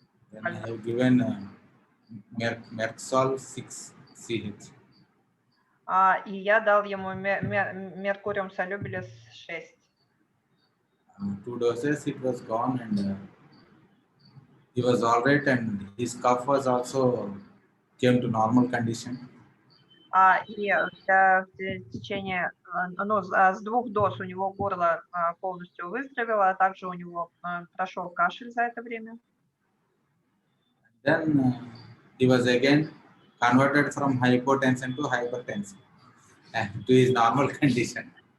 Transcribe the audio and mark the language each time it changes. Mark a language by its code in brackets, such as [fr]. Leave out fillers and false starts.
[en] Then I have given Merxol 6 CH. [ru] И я дал ему меркуриум солюбилис 6. [en] 2 doses, it was gone and he was all right and his cough was also came to normal condition. [ru] И в течение, с 2 доз у него горло полностью выздоровело, а также у него прошел кашель за это время. [en] Then he was again converted from hypotension to hypertension and to his normal condition.